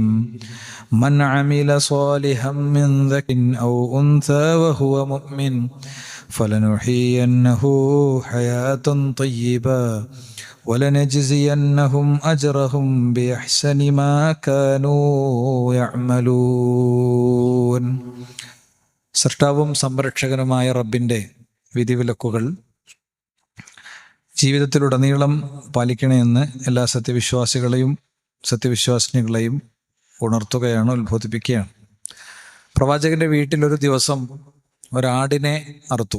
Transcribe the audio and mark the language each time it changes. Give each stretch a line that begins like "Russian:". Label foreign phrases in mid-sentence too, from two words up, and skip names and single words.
Arabic: من عمل صالحا من ذكر أو أنثى وهو مؤمن فلنحيينه حياة طيبة ولنجزينهم أجرهم بأحسن ما كانوا يعملون.
Malayalam: സൃഷ്ടാവും സംരക്ഷകനുമായ റബ്ബിൻ്റെ വിധിവിലക്കുകൾ ജീവിതത്തിലുടനീളം പാലിക്കണമെന്ന് എല്ലാ സത്യവിശ്വാസികളെയും സത്യവിശ്വാസിനികളെയും ഉണർത്തുകയാണ്, ഉത്ബോധിപ്പിക്കുകയാണ്. പ്രവാചകന്റെ വീട്ടിലൊരു ദിവസം ഒരാടിനെ അറുത്തു.